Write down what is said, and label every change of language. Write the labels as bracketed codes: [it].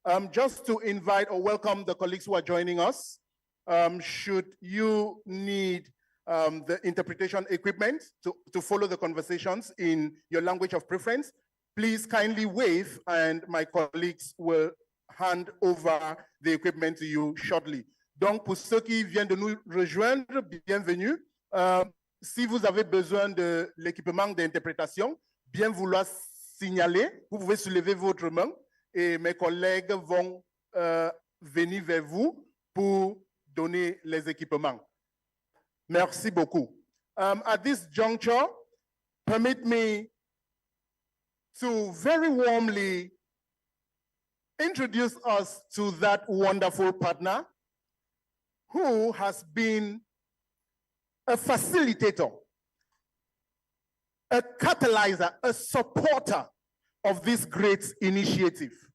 [en] Just to invite or welcome the colleagues who are joining us, should you need the interpretation equipment to follow the conversations in your language of preference, please kindly wave and my colleagues will hand over the equipment to you shortly. [fr] Donc, pour ceux qui viennent de nous rejoindre, bienvenue. Si vous avez besoin de l'équipement d'interprétation, bien vouloir signaler, vous pouvez soulever votre main et mes collègues vont venir vers vous pour donner les équipements. Merci beaucoup. [en] At this juncture, permit me to very warmly introduce us to that wonderful partner who has been a facilitator, a catalyzer, a supporter of this great initiative.